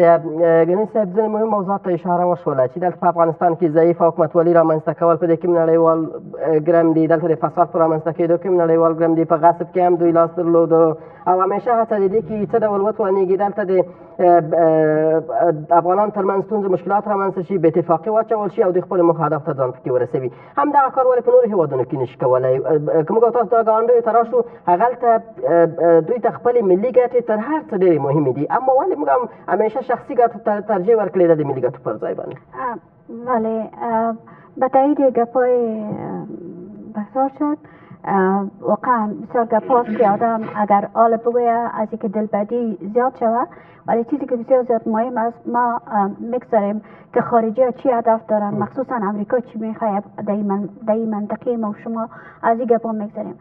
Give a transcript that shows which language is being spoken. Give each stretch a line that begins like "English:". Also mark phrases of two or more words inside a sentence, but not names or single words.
Pashto: ګني صاحب ځینې مهم موضوعات ته اشاره وشوله چې دلته په افغانستان کې ضعیف حکومتولي رامنځته کول په دې کې نړیوال ګرم دي، دلته د فساد په رامنځته کېدو کې نړیوال ګرم دي، په غصب کې هم دوی لاس درلودو او همیشه هڅه دیدی که څه ډول وتوانېږي دلته د افغانانو ترمنځ ستونزې مشکلات رامنځته شي، بې اتفاقي واچول شي او دوی خپل موخه هدف ته ځان پکې ورسوي. همدغه کار ولې په نورو هېوادونو کې نشي کولی؟ که موږ او تاسو دا ګاونډیو ته راشو هغلته دوی ته خپلې ملي ګټې تر هر څه ډېرې مهمې دي، اما ولې موږ هم همیشه شخصي ګټو ته ترجیح ورکړې ده د ملي ګټو پر ځای باندې؟
Persian: بله، به تایید گپای بسیار شد. واقعا بسیار گپاست که آدم اگر آل بگویه از اینکه دلبدی زیاد شود، ولی چیزی که بسیار زیاد مهم است ما میگذاریم که خارجی ها چی هدف دارن، مخصوصا امریکا چی میخواه در این منطقه ما و شما از این گپا میگذاریم.